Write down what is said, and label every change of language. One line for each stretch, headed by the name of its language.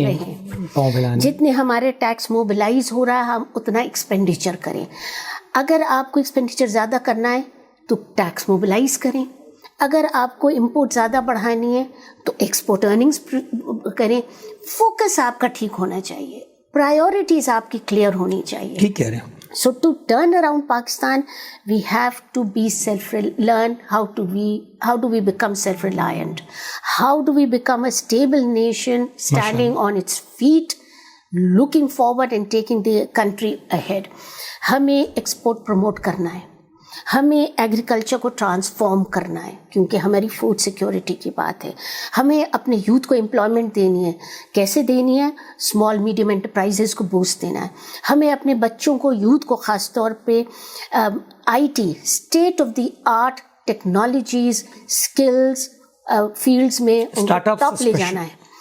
Hindi: रहें, जितने हमारे टैक्स मोबिलाइज हो रहा है हम उतना एक्सपेंडिचर करें. अगर आपको एक्सपेंडिचर ज़्यादा करना है तो टैक्स मोबिलाइज करें, अगर आपको इंपोर्ट ज़्यादा बढ़ानी है तो एक्सपोर्ट अर्निंग्स करें. फोकस आपका ठीक होना चाहिए, प्रायोरिटीज़ आपकी क्लियर होनी चाहिए. ठीक कह रहे हैं.
English: So to turn around Pakistan, we have to be learn how do we become self-reliant? How do we become a stable nation standing on its feet, looking forward and taking the country ahead?
Hindi: हमें export promote करना है, हमें agriculture को transform करना है, क्योंकि हमारी food security की बात है. हमें अपने यूथ को एम्प्लॉयमेंट देनी है. कैसे देनी है? स्मॉल मीडियम एंटरप्राइजेस को बूस्ट देना है. हमें अपने बच्चों को, यूथ को ख़ास तौर पे IT, state of the art technologies, skills fields में टॉप ले जाना है.